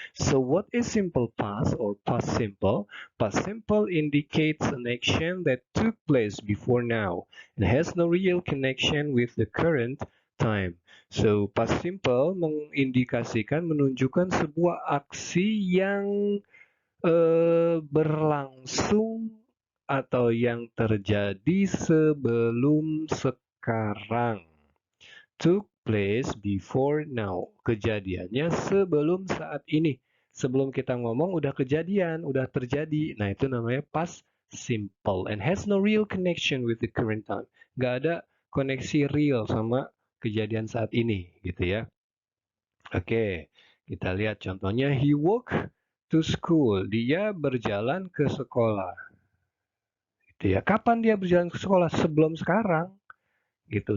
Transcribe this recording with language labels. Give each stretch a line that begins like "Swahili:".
English: So what is simple past or past simple? Past simple indicates an action that took place before now and has no real connection with the current time.
Indonesian: So past simple mengindikasikan menunjukkan sebuah aksi yang berlangsung atau yang terjadi sebelum sekarang.
English: Took place before now.
Indonesian: Kejadiannya sebelum saat ini. Sebelum kita ngomong udah kejadian, udah terjadi. Nah, itu namanya
English: past simple and has no real connection with the current time.
Indonesian: Nggak ada koneksi real sama kejadian saat ini, gitu ya. Oke, kita lihat contohnya.
English: He walked to school.
Indonesian: Dia berjalan ke sekolah. Gitu ya. Kapan dia berjalan ke sekolah? Sebelum sekarang. Gitu.